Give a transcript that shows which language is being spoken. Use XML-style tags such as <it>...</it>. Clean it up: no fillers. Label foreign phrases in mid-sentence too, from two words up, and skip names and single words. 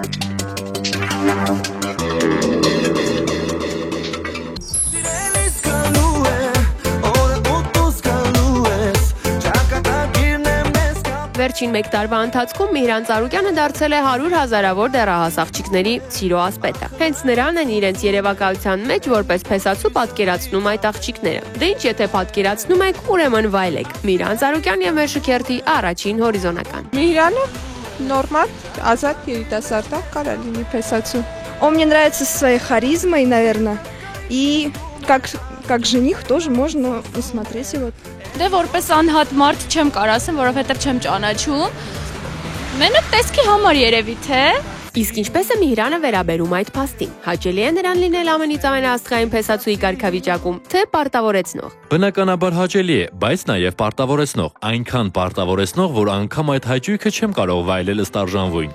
<hy>Վերջին մեկ տարվա ընթացքում Միհրան Ծառուկյանը դարձել է 100,000-ավոր դեռահաս աղջիկների սիրո ասպետը։ Հենց նրան են իրենց երևակայության մեջ որպես փեսացու պատկերացնում այդ աղջիկները։ Դե ինչ եթե պատկերացնում եք, ուրեմն վայելեք։ Միհրան Ծառուկյան եւ մեր շքերթի առաջին հորիզոնական։ Միհրանը նորմալ, ազատ երիտասարդ է, կարա լինի փեսացու։</hy> <ru>Мне нравится своей харизмой, наверное. И как жених тоже можно посмотреть его.</ru> <hy>Դե որպես անհատ մարդ չեմ կարող ասեմ, որովհետև չեմ ճանաչում։ Մենակ տեսքի համար երևի թե։ Իսկ ինչպես է Միհրանը վերաբերում այդ փաստին։ Հաճելի է նրան լինել ամենից ամենաաստղային փեսացուի կարգավիճակում, թե պարտավորեցնող։ Բնականաբար հաճելի է, բայց նաև պարտավորեցնող, այնքան պարտավորեցնող, որ անգամ այդ հաճույքը չեմ կարող վայելել ըստ արժանվույն։</hy>